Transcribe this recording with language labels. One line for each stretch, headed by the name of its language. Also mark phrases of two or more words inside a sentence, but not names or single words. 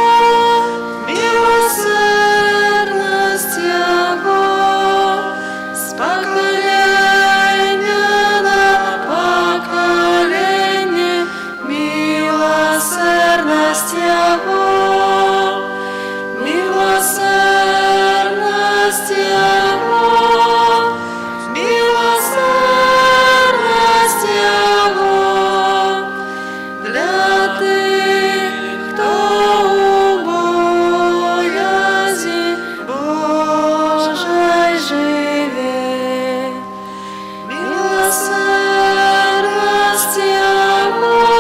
Russian: милосердность Его, с поколения на поколение, милосердность Его, милосердность Его, милосердность Его.
Ukrainian: Для тих, хто у боязі Божій живе, милосердность Його,